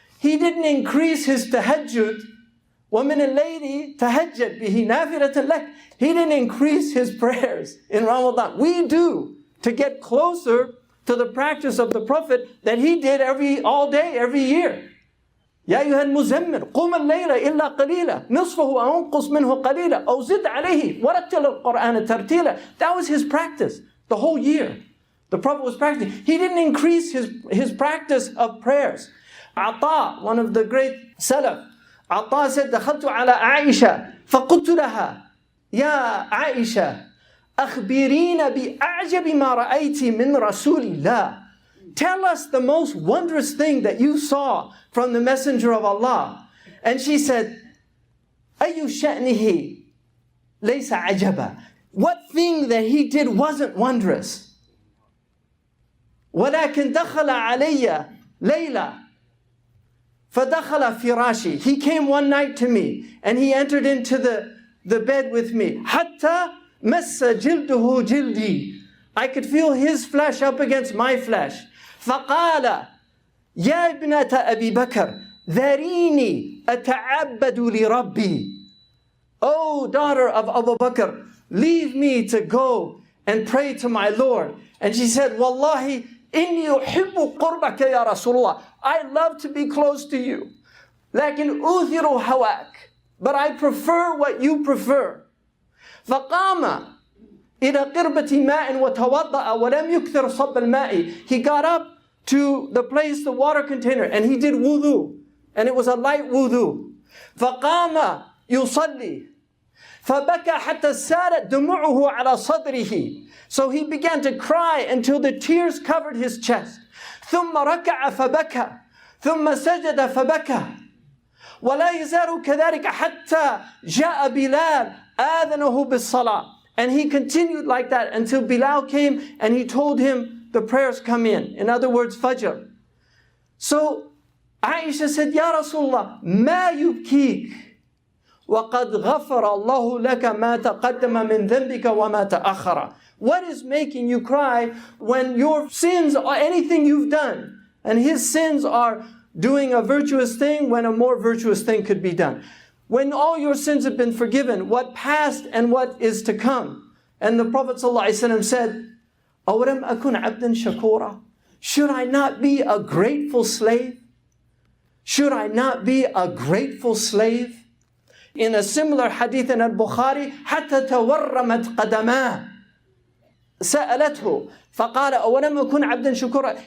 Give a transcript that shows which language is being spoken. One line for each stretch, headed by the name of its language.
English: He didn't increase his tahajjud.
Arabic: وَمِنَ اللَّيْلِ تَهَجَّدْ بِهِ نَافِلَةً لَكَ.
English: He didn't increase his prayers in Ramadan. We do, to get closer to the practice of the Prophet that he did all day, every year.
Arabic: يا أيها المزمل قم الليل إلا قليلا نصفه أو انقص منه قليلا أو زد عليه ورتل القرآن ترتيلا.
English: That was his practice the whole year. The Prophet was practicing. He didn't increase his practice of prayers.
Arabic: Ata, one of the great Salaf, Ata said, دخلت على عائشة فقلت لها يا عائشة أخبرين بأعجب ما رأيت من رسول الله.
English: Tell us the most wondrous thing that you saw from the Messenger of Allah.
Arabic: And she said, أي شأنه ليس عجبا.
English: What thing that he did wasn't wondrous.
Arabic: ولكن دخل علي ليلة فدخل فراشي.
English: He came one night to me and he entered into the bed with me.
Arabic: حتى مس جلده جلدي.
English: I could feel his flesh up against my flesh.
Arabic: فقال يا ابنة أبي بكر ذريني أتعبد لربي.
English: Oh, daughter of Abu Bakr, leave me to go and pray to my Lord.
Arabic: And she said, Wallahi, إني أحب قربك يا رسول الله.
English: I love to be close to you. لكن أثر هواك. But I prefer what you prefer.
Arabic: فقام إلى قربة ماء وتوضأ ولم يكثر صب الماء.
English: He got up to the place, the water container, and he did wudu.
Arabic: And it was a light wudu. فقام يصلي فبكى حتى سالت دموعه على صدره.
English: So he began to cry until the tears covered his chest.
Arabic: ثم ركع فبكى ثم سجد فبكى ولا يزال كذلك حتى جاء بلال آذنه بالصلاة.
English: And he continued like that until Bilal came and he told him the prayers come in. In other words, Fajr.
Arabic: So Aisha said, Ya Rasulullah, ما يبكيك وقد غفر الله لك ما تقدم من ذنبك وما تأخر.
English: What is making you cry when your sins are anything you've done? And his sins are doing a virtuous thing when a more virtuous thing could be done. When all your sins have been forgiven, what passed and what is to come.
Arabic: And the Prophet ﷺ said, أَوَلَمْ أَكُنْ عَبْدًا شَكُورًا.
English: Should I not be a grateful slave? Should I not be a grateful slave?
Arabic: In a similar hadith in Al-Bukhari, حَتَّى تَوَرَّمَتْ قَدَمَاهُ سألته فقال أولم أكن عبدا شكورا.